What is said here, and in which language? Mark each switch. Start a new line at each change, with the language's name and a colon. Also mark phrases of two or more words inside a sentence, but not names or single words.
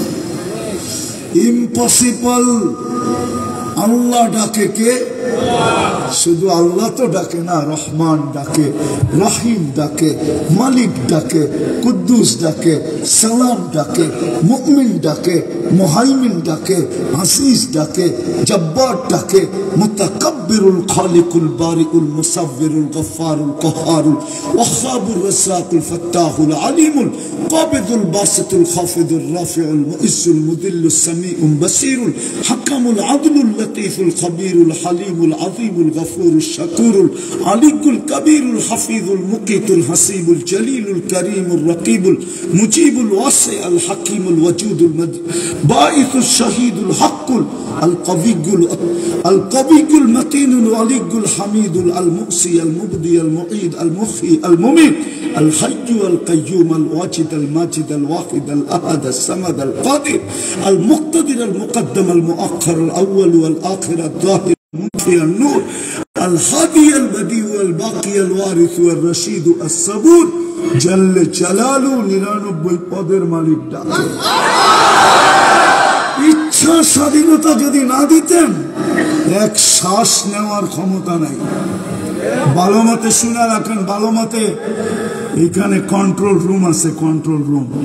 Bangla: ইম্পসিবল। আল্লাহ ডাকে কে? শুধু আল্লাহ তো ডাকে না, রহমান ডাকে, রহিম ডাকে, মালিক ডাকে, কুদ্দুস ডাকে, সালাম ডাকে, মুমিন ডাকে, মুহাইমিন ডাকে, আসিস ডাকে, জব্বার ডাকে,
Arabic: المتكبر الخالق البارئ المصور الغفار القهار الوهاب الرزاق الفتاح العليم القابض الباسط الخافض الرافع المعز المذل السميع البصير الحكم العدل اللطيف الخبير الحليم الحكيم العظيم الغفور الشكور العلي الكبير الحفيظ المقيت الحسيب الجليل الكريم الرقيب المجيب الواسع الحكيم الودود الباعث الشهيد الحق القوي المتين الولي الحميد المؤسي المبدي المعيد المحيي المميت الحي القيوم الواجد الماجد الواحد الأحد الصمد القادر المقتدر المقدم المؤخر الأول والآخر الظاهر المنفي النور الهادي البديع الباقي الوارث والرشيد الصبور جل جلاله
Bangla: 99 পদের মালিক ডাকে ইচ্ছা স্বাধীনতা যদি না দিতেন এক শ্বাস নেওয়ার ক্ষমতা নাই। ভালো মতে শুনে রাখেন, ভালো মতে এখানে কন্ট্রোল রুম আছে, কন্ট্রোল রুম।